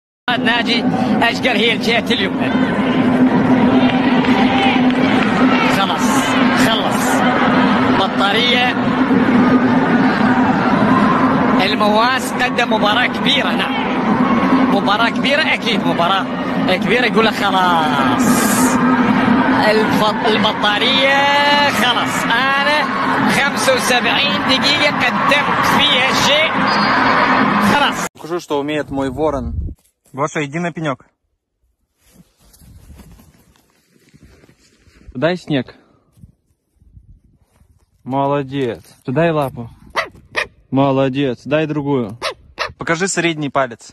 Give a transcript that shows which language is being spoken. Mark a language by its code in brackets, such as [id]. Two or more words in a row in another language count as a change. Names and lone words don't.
[ar] ناجي أشقر هي الجهة اليمنى خلص بطارية المواس قدم مباراة كبيرة نعم مباراة كبيرة أكيد مباراة كبيرة يقول لك خلاص البطارية خلاص أنا 75 دقيقة قدمت فيها شيء خلاص. [ru] Покажу, что умеет мой ворон. Гоша, иди на пенек. Дай снег. Молодец. Дай лапу. Молодец. Дай другую. Покажи средний палец.